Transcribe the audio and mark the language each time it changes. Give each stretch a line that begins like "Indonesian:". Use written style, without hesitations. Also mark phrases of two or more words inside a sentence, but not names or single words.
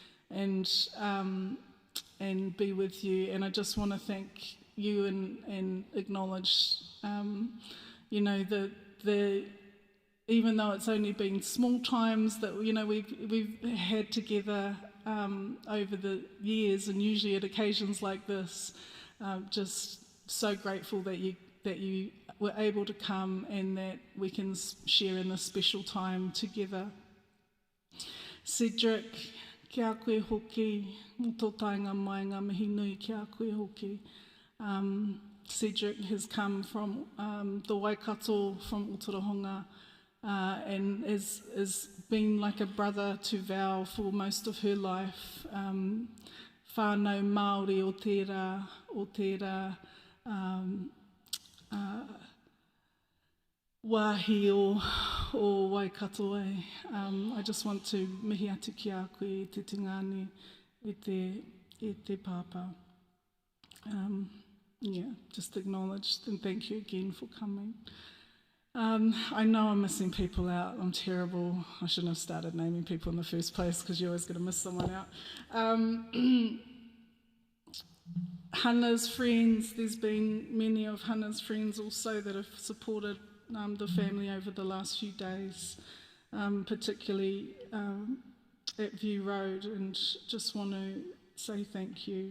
English: and be with you, and I just want to thank you and acknowledge, the even though it's only been small times that we've had together over the years, and usually at occasions like this, just so grateful that you were able to come and that we can share in this special time together. Cedric,
Māori: kia koe hoki, mo tō tainga mai ngā mihi nui kia koe hoki.
English: Cedric has come from the Waikato, from Otorohanga, and has been like a brother to Val for most of her life.
Māori: Whānau Māori o tērā wāhi o Waikato e.
English: I just want to
Māori: mihi atu ki a koe e te tingani e te pāpā.
English: Just acknowledged, and thank you again for coming. I know I'm missing people out. I'm terrible. I shouldn't have started naming people in the first place because you're always going to miss someone out. Hannah's friends, there's been many of Hannah's friends also that have supported the family over the last few days, particularly at View Road, and just want to say thank you.